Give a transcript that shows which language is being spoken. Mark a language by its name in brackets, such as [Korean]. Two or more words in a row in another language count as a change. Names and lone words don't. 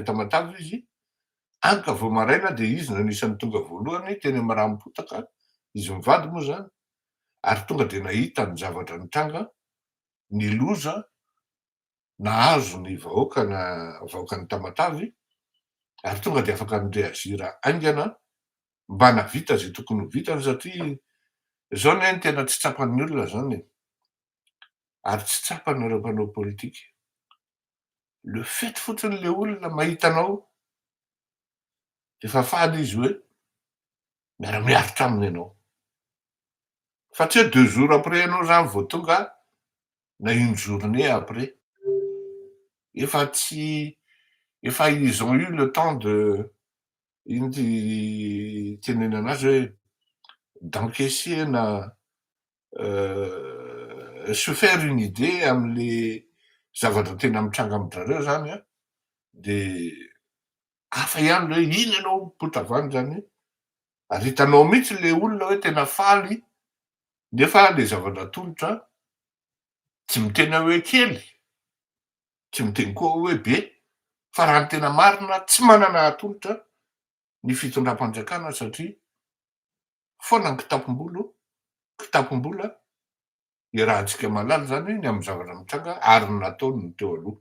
[Malagasy] Tamatave izy, any ka vao maraina de izy no anisan'ny tonga voalohany teny amin'ny Rahampotaka, izy mivady moa zany, ary tonga de nahita ny zavatra nitranga, ny loza nahazo ny vahoakan'ny Tamatave, ary tonga de afaka nireazira aingana mba navita zay tokony ho vitany, satria zao ny tena tsy tsapan'ny olona zany, ary tsy tsapan'ireo mpanao politika. [French] Le fait [Malagasy] fotsiny le olona mahita anao efa faly izy hoe miara-miaritra aminy ianao, fa tsy hoe [French] 2 jours après [Malagasy] ianao zany vao tonga na [French] une journée après, [Malagasy] efa [French] ils ont eu le temps de [Malagasy] ino ty tenenana azy hoe d'encaisser na [French] se faire une idée [Malagasy] am'le zavatra tena mitranga amin-drareo zany a, de hafa ihany le hoe ino ianao mpotavany zany, ary hitanao mihitsy le olona hoe tena faly, nefa le zavatra atolotra tsy miteny hoe kely, tsy miteny koa hoe be, fa raha ny tena marina tsy manana atolotra ny fitondram-panjakana, satria foana ny kitapom-bola iarahantsika malala zany ny amin'ny zavatra mitranga ary ny nataony ny teo aloha.